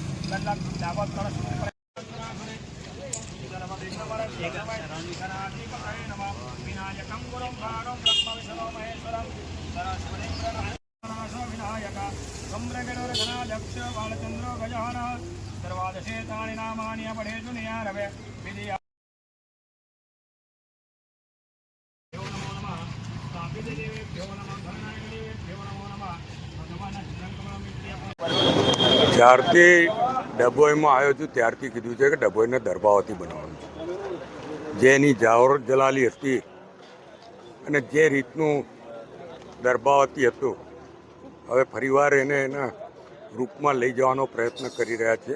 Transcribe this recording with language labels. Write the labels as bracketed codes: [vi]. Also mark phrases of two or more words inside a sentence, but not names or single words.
[sa] विनायकं गुरुं भागं ब्रह्म विष्णु महेश्वरं विनायक सम्रगणोरगणाध्यक्ष बालचन्द्रो गजानः सर्वादशेतानि नामानि अपठेतु नियारवे विधिया नमो नमः स्थापितदेवेभ्यो नमः धनायकदेवेभ्यो नमो नमः भगवान [gu] જ્યારથી ડભોઈમાં આવ્યો છું ત્યારથી કીધું છે કે ડભોઈને દરબાવતી બનાવવાનું છે। જેની જાવર જલાલી હતી અને જે રીતનું દરબાવતી હતું, હવે ફરીવાર એને એના રૂપમાં લઈ જવાનો પ્રયત્ન કરી રહ્યા છે।